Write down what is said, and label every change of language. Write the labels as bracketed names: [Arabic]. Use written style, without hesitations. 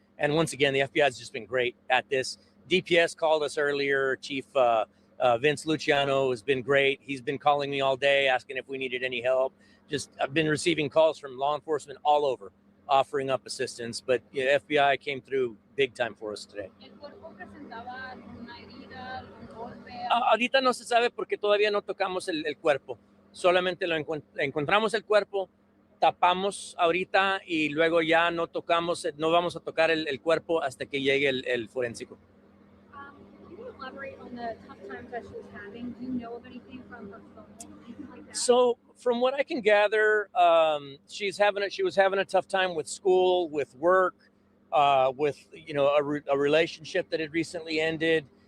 [English] And once again, the FBI has just been great at this. DPS called us earlier. Chief Vince Luciano has been great. He's been calling me all day, asking if we needed any help. I've been receiving calls from law enforcement all over, offering up assistance. But FBI came through big time for us today. [Spanish] Ahorita no se sabe porque todavía no tocamos el cuerpo. Solamente encontramos el cuerpo, tapamos ahorita y luego ya no vamos a tocar el cuerpo hasta que llegue el forénsico. [English] Can you elaborate on the tough times that she was having? Do you know of anything from her phone, anything like that? So from what I can gather, she was having a tough time with school, with work, with a relationship that had recently ended.